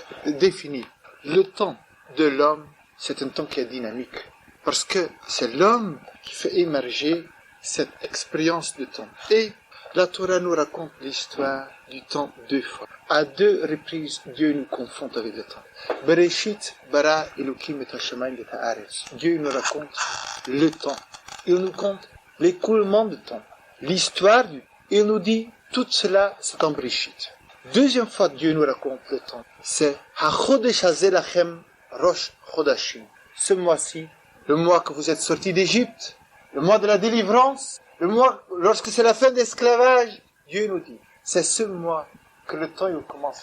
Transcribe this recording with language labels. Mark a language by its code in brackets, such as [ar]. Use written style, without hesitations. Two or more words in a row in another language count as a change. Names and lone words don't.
[fr] Le temps de l'homme, c'est un temps qui est dynamique parce que c'est l'homme qui fait émerger cette expérience de temps. Et la Torah nous raconte l'histoire du temps 2 fois. À 2 reprises, Dieu nous confronte avec le temps. [he] בראשית ברא אלוקים את השמים ואת הארץ. [fr] Dieu nous raconte le temps. Il nous compte l'écoulement du temps. L'histoire du temps. Il nous dit tout cela, c'est en Bereshit. Deuxième fois, Dieu nous raconte le temps. [he] C'est החודש הזה לכם ראש חודשים. [fr] Ce mois-ci, le mois que vous êtes sortis d'Égypte, le mois de la délivrance, le mois lorsque c'est la fin de l'esclavage, Dieu nous dit, c'est ce mois que le temps il commence.